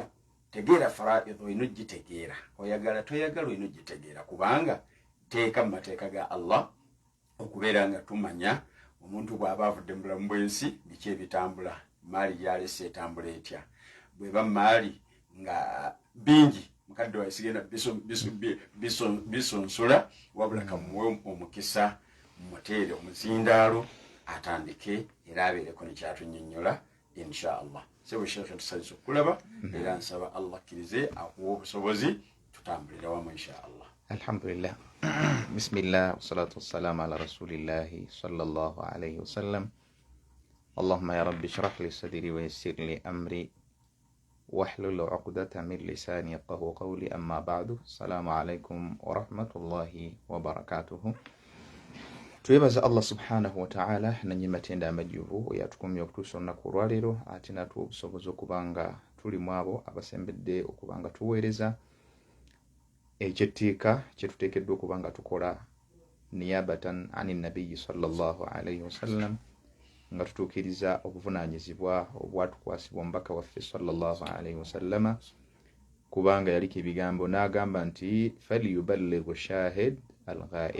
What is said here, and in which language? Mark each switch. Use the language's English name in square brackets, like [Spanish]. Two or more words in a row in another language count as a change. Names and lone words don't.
[Ganda] Tegeera faraidu ino gitegeera, oyagala toyagala ino gitegeera, kubanga teeka mu mateeka ga Allah okubeera nga tumanya omuntu bw'aba avudde mu bulamu bw'ensi biki ebitambula, maali gyalese etambula etya, bweba maali nga bingi mukadde wa sigenda bisonsula, wabula kamuwe omukisa mmuteere omuzindaalo atandike era abeereko nekyatunnyonnyola inshallah. Sebo Sheikh tusalisa okulaba era nsaba Allah akkirize akuwa obusobozi tutambulira wamu inshallah. Alhamdulillah. [Arabic] بسم الله والصلاة والسلام على رسول الله صلى الله عليه وسلم. اللهم يا ربي اشرح لي صدري ويسر لي أمري واحلل عقدة من لساني يفقهوا قولي، أما بعد. السلام عليكم ورحمة الله وبركاته. [Ganda] Twebaza Allah [Arabic] سبحانه وتعالى [Ganda] nanyi matenda amajjuvu yatukumya okutuusa olunaku olwaleero, ate natuwa obusobozi okubanga tuli mu abo abasembedde okubanga tuweereza ekyettiika kyetuteekeddwa okubanga tukola [Arabic] نيابة عن النبي صلى الله عليه وسلم, [Ganda] nga tutuukiriza obuvunaanyizibwa obwatukwasibwa omubaka waffe [Arabic] صلى الله عليه وسلم, [Ganda] kubanga yaliko ebigambo n'agamba nti [Arabic] فليبلغ الشاهد الغائب.